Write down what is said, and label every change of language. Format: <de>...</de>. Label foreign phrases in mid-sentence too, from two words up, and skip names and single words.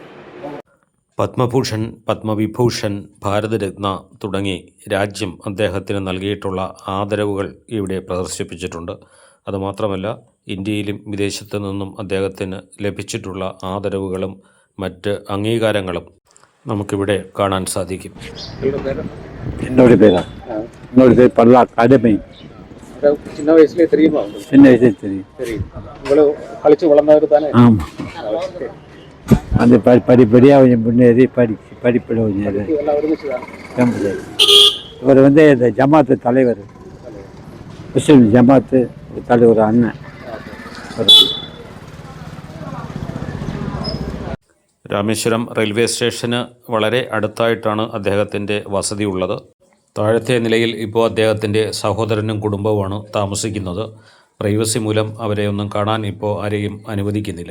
<ml>പത്മഭൂഷൺ, പത്മവിഭൂഷൺ, ഭാരതരത്ന തുടങ്ങി രാജ്യം അദ്ദേഹത്തിന് നൽകിയിട്ടുള്ള ആദരവുകൾ ഇവിടെ പ്രദർശിപ്പിച്ചിട്ടുണ്ട്. അതുമാത്രമല്ല, ഇന്ത്യയിലും വിദേശത്തു നിന്നും അദ്ദേഹത്തിന് ലഭിച്ചിട്ടുള്ള ആദരവുകളും മറ്റ് അംഗീകാരങ്ങളും നമുക്കിവിടെ കാണാൻ സാധിക്കും.</ml> <ta>என்னோட பேரா? என்னோட பேர் பல்லா அகாடமி. சின்ன வயசுலேயே தெரியுமா? சின்ன வயசுல தெரியும். சரி, இவ்வளவு கழிச்சு வளர்ந்தவர் தானே? ஆமாம். அந்த படிப்படியாக கொஞ்சம் முன்னேறி படிப்பில் கொஞ்சம் இவர் வந்து இந்த ஜமாத்து தலைவர், முஸ்லிம் ஜமாத்து தலைவர் அண்ணன்.</ta> <ml>രാമേശ്വരം റെയിൽവേ സ്റ്റേഷന് വളരെ അടുത്തായിട്ടാണ് അദ്ദേഹത്തിൻ്റെ വസതി ഉള്ളത്. താഴത്തെ നിലയിൽ ഇപ്പോൾ അദ്ദേഹത്തിൻ്റെ സഹോദരനും കുടുംബവുമാണ് താമസിക്കുന്നത്. പ്രൈവസി മൂലം അവരെ ഒന്നും കാണാൻ ഇപ്പോൾ ആരെയും അനുവദിക്കുന്നില്ല.</ml>